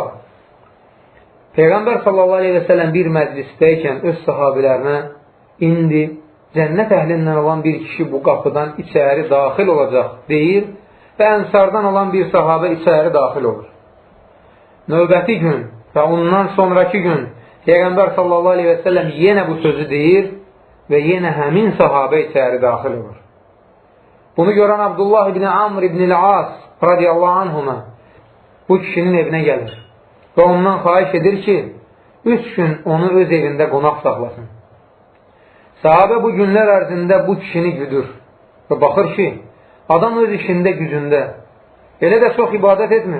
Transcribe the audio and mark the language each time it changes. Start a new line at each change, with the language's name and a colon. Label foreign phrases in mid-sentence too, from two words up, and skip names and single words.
Azerbaijani: Peyğəmbər
Arabic: صلى الله عليه وسلم
Azerbaijani: bir məclisdəykən öz sahabilərinə indi cənnət əhlindən olan bir kişi bu qapıdan içəri daxil olacaq deyir və ənsardan olan bir sahabə içəri daxil olur. Növbəti gün və ondan sonraki gün Peyğəmbər
Arabic: صلى الله عليه وسلم
Azerbaijani: yenə bu sözü deyir və yenə həmin sahabə içəri daxil olur. Bunu görən Abdullah ibn Amr ibn al-As
Arabic: رضي الله عنهما
Azerbaijani: bu kişinin evinə gəlir və ondan xahiş edir ki, 3 gün onu öz evində qonaq saxlasın. Sahabə bu günlər ərzində bu kişini güdür və baxır ki, adam öz işində gücündə, elə də çox ibadət etmir.